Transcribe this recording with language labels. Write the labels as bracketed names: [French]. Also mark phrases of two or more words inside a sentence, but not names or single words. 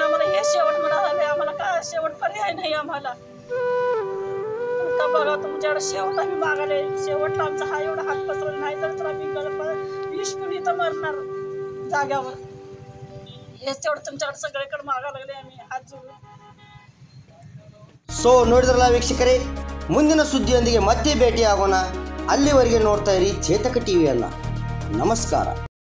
[Marathi] आम्हाला हे शेवट म्हणाले, आम्हाला काय शेवट पर्याय नाही आम्हाला. बघा तुमच्याकडे शेवट आम्ही मागायला. शेवटला आमचा हा एवढा हात पसरला नाही तर आम्ही 20 मिनिट इथं मरणार जाग्यावर. हेच तेवढं तुमच्याकडे सगळीकडे मागायला लागले आम्ही हात जोडून. [Kannada] ಸೊ ನೋಡಿದ್ರಲ್ಲ ವೀಕ್ಷಕರೇ, ಮುಂದಿನ ಸುದ್ದಿಯೊಂದಿಗೆ ಮತ್ತೆ ಭೇಟಿಯಾಗೋಣ. ಅಲ್ಲಿವರೆಗೆ ನೋಡ್ತಾ ಇರಿ ಚೇತಕ ಟಿವಿಯನ್ನು. ನಮಸ್ಕಾರ.